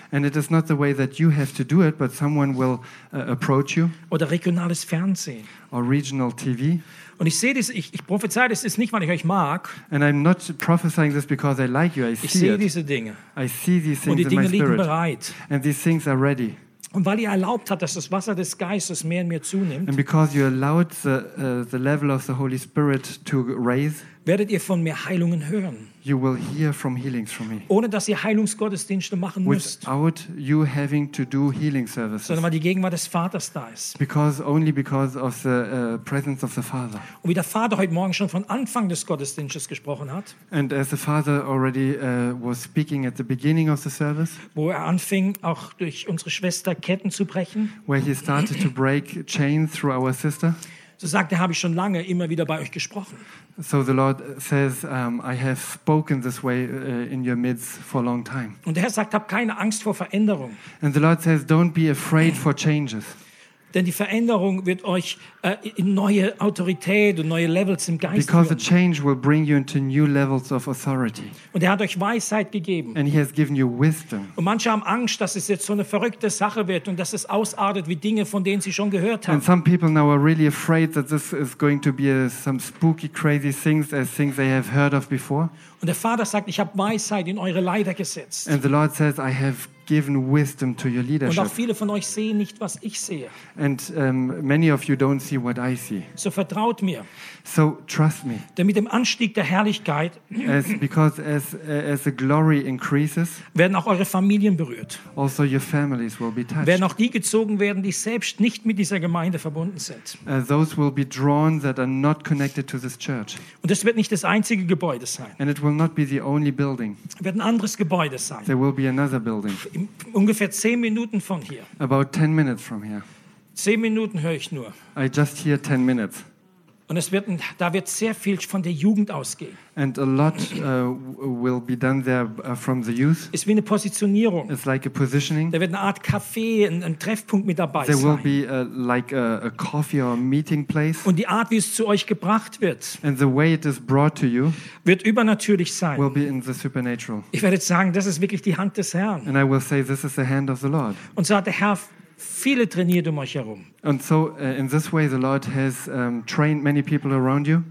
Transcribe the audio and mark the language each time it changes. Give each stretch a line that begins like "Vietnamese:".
English: And it is not the way that you have to do it, but someone will approach you.
German: Oder regionales Fernsehen.
English: Or regional TV.
German: Und ich sehe das, ich prophezei das, ist nicht, weil ich euch mag.
English: And I'm not prophesying this because I like you.
German: Ich sehe diese Dinge.
English: I see these things in my spirit.
German: Und die Dinge liegen bereit.
English: And these things are ready.
German: Und weil ihr erlaubt habt, dass das Wasser des Geistes mehr und mehr zunimmt,
English: and because you allowed the level of the Holy Spirit to raise,
German: werdet ihr von mir Heilungen hören.
English: You will hear from healings from me.
German: Ohne dass ihr Heilungsgottesdienste machen
English: without
German: müsst.
English: Without you having to do healing services.
German: Sondern weil die Gegenwart des Vaters da ist.
English: Because only because of the presence of the Father.
German: Und wie der Vater heute Morgen schon von Anfang des Gottesdienstes gesprochen hat.
English: And as the Father already was speaking at the beginning of the service.
German: Wo er anfing, auch durch unsere Schwester Ketten zu brechen.
English: Where he started to break chains through our sister.
German: So sagt er, habe ich schon lange immer wieder bei euch gesprochen.
English: So the Lord says, I have spoken this way in your midst for a long time.
German: Und der Herr sagt, hab keine Angst vor Veränderung.
English: And the Lord says, don't be afraid for changes.
German: Denn die Veränderung wird euch in neue Autorität und neue Levels im Geist
English: because
German: führen.
English: A change will bring you into new levels of authority.
German: Und er hat euch Weisheit gegeben.
English: And he has given you wisdom.
German: Und manche haben Angst, dass es jetzt so eine verrückte Sache wird und dass es ausartet wie Dinge, von denen sie schon gehört haben.
English: And some people now are really afraid that this is going to be some spooky, crazy things as things they have heard of before.
German: Und der Vater sagt, ich habe Weisheit in eure Leiter gesetzt.
English: And the Lord says, I have given wisdom to your leadership.
German: Und auch viele von euch sehen nicht, was ich sehe.
English: And many of you don't see what I see.
German: So vertraut mir.
English: So trust me.
German: Denn mit dem Anstieg der Herrlichkeit
English: because as the glory increases,
German: werden auch eure Familien berührt.
English: Also your families will be touched.
German: Werden auch die gezogen werden, die selbst nicht mit dieser Gemeinde verbunden sind.
English: Those will be drawn that are not connected to this church.
German: Und das wird nicht das einzige Gebäude sein.
English: And it will not be the only building.
German: Wird ein anderes Gebäude sein.
English: There will be another building.
German: Ungefähr 10 Minuten von hier.
English: About 10 minutes from here.
German: 10 Minuten höre ich nur.
English: I just hear 10 minutes.
German: Und es wird, da wird sehr viel von der Jugend ausgehen.
English: And a lot will be done there from the youth.
German: Ist wie eine Positionierung.
English: It's like a positioning.
German: Da wird eine Art Café, ein Treffpunkt mit dabei sein.
English: There will be like a coffee or a meeting place.
German: Und die Art, wie es zu euch gebracht wird,
English: and the way it is brought to you,
German: wird übernatürlich sein.
English: Will be in the supernatural.
German: Ich werde jetzt sagen, das ist wirklich die Hand des Herrn.
English: And I will say, this is the hand of the Lord.
German: Und so hat der Herr viele trainiert um euch herum.
English: And so in this way the Lord has trained many people around you.